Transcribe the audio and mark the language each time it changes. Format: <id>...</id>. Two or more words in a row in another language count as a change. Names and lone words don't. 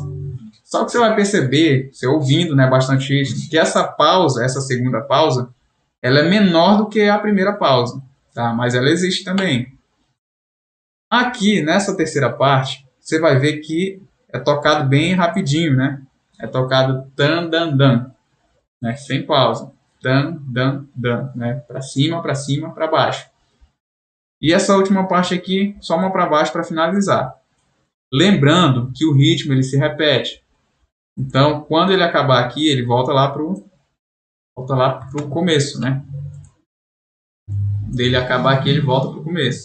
<pt>Só que você vai perceber, você ouvindo, né, bastante isso, que essa pausa, essa segunda pausa, ela é menor do que a primeira pausa, tá? Mas ela existe também. Aqui, nessa terceira parte, você vai ver que é tocado bem rapidinho, né? É tocado tan, dan, dan, né? Sem pausa. Tan, dan, dan, né? Para cima, para baixo. E essa última parte aqui, só uma para baixo para finalizar. Lembrando que o ritmo ele se repete. Então, quando ele acabar aqui, ele volta lá pro começo, né? Dele acabar aqui, ele volta pro começo.</pt>